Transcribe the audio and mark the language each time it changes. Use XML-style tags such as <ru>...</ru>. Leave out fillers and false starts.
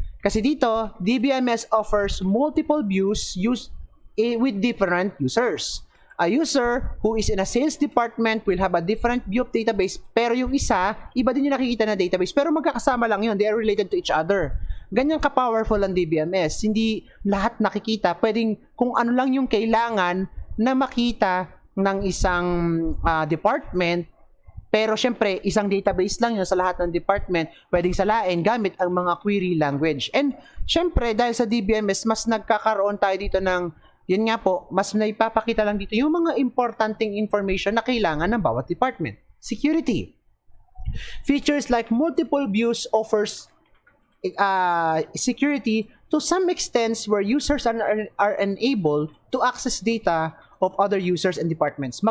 <en>Kasi dito, DBMS offers multiple views with different users. A user who is in a sales department will have a different view of database,</en> <tl>pero yung isa, iba din yung nakikita na database, pero magkakasama lang yun.</tl> <en>They are related to each other.</en> <tl>Ganyan ka-powerful ang DBMS. Hindi lahat nakikita. Pwedeng kung ano lang yung kailangan na makita ng isang department, pero syempre, isang database lang yun sa lahat ng department, pwedeng salain gamit ang mga query language. And syempre, dahil sa DBMS, mas nagkakaroon tayo dito ng, yun nga po, mas naipapakita lang dito yung mga importanteng information na kailangan ng bawat department.</tl> <en>Security. Features like multiple views offers security to some extent where users are unable to access data of other users and departments.</en>